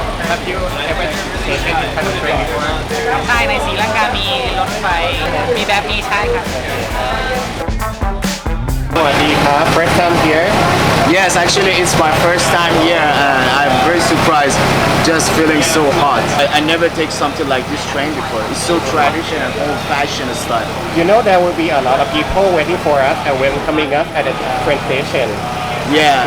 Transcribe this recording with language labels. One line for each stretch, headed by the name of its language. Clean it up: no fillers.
English: Have you ever taken this kind of train before?
Thai: ใช่ในศรีลังกามีรถไฟ มีแบบนี้ใช่ครับ สวัสดีครับ
English: First time here? Yes, actually it's my first time here and I'm very surprised just feeling so hot. I never take something like this train before. It's so traditional and old-fashioned style. You know there will be a lot of people waiting for us and welcoming us at the train station Yeah.